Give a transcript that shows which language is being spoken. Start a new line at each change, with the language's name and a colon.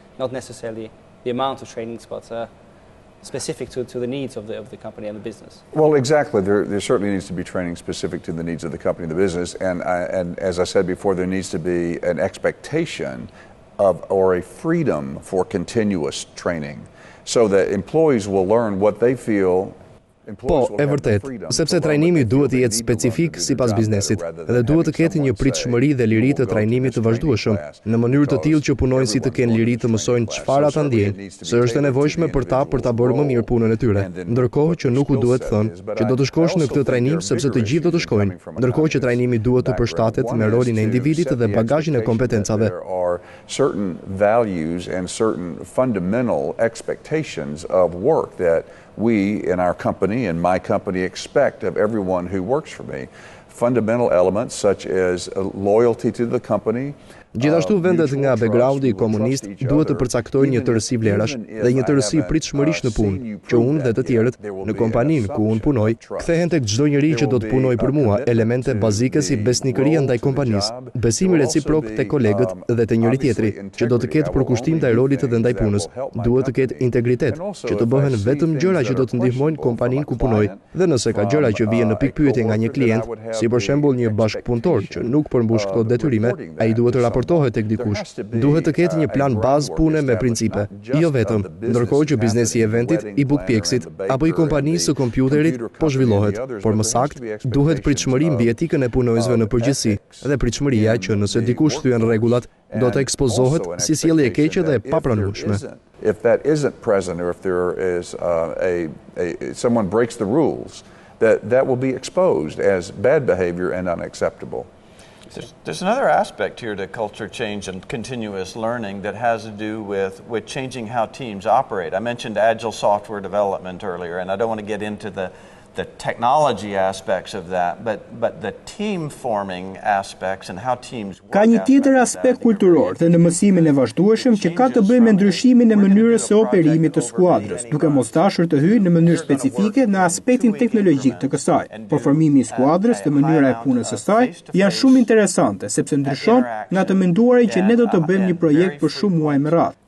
English: Not necessarily the amount of trainings, but specific to the needs of the company and the business. Well, exactly. There certainly needs to be training specific to the needs of the company and the business. And as I said before, there needs to be an expectation or a freedom for continuous training so that employees will learn what they feel.
Albanian: Po, e vërtet, sepse trajnimi duhet të jetë specifik sipas biznesit dhe duhet të ketë një pritshmëri dhe liri të trajnimit të vazhdueshëm, në mënyrë të tillë që punonësit të kenë liri të mësojnë çfarë ata ndjejnë, se është e nevojshme për ta bërë më mirë punën e tyre. Ndërkohë që nuk u duhet thënë që do të shkosh në këtë trajnim sepse të gjithë do të shkojnë, ndërkohë që trajnimi duhet të përshtatet me rolin e individit dhe bagazhin e kompetencave.
English: Certain values and certain fundamental expectations of work that we in our company and my company expect of everyone who works for me. Fundamental elements such as loyalty to the company.
Albanian: Gjithashtu vendet nga backgroundi komunist duhet të përcaktojnë një tërësi vlerash dhe një tërësi pritshmërish në punë, që unë dhe të tjerët në kompaninë ku unë punoj kthehen tek çdo njeri që do të punojë për mua, elemente bazike si besnikëria ndaj kompanisë, besimi reciprok tek kolegët dhe te njëri tjetri, që do të ketë përkushtim ndaj rolit dhe ndaj punës, duhet të ketë integritet, që të bëhen vetëm gjëra që do të ndihmojnë kompaninë ku punoj, dhe nëse ka gjëra që vijnë në pikpyetje nga një klient, si për shembull një bashkëpunëtor që nuk përmbush këto detyrime, ai duhet të raportohet tek dikush. Duhet të ketë një plan bazë pune me principe, jo vetëm, ndërkohë që biznesi i eventit, i bukpjekësit apo i kompanisë së kompjuterit po zhvillohet, por më saktë duhet pritshmëri mbi etikën e punonjësve në përgjithësi, dhe pritshmëria që nëse dikush thyen rregullat, do të ekspozohet si sjellje e keqe dhe e papranueshme.
English: If that isn't present, or if there is someone breaks the rules, that will be exposed as bad behavior and unacceptable. There's another aspect here to culture change and continuous learning that has to do with changing how teams operate. I mentioned agile software development earlier, and I don't want to get into the technology aspects of that, but the team forming aspects and how teams work.
Albanian: Ka një tjetër aspekt kulturor dhe në mësimin e vazhdueshëm që ka të bëjë me ndryshimin e mënyrës së operimit të skuadrës, duke mos dashur të hyjë në mënyrë specifike në aspektin teknologjik të kësaj. Por formimi i skuadrës dhe mënyra e punës së saj janë shumë interesante sepse ndryshon nga të menduarit që ne do të bëjmë një projekt për shumë muaj me radhë.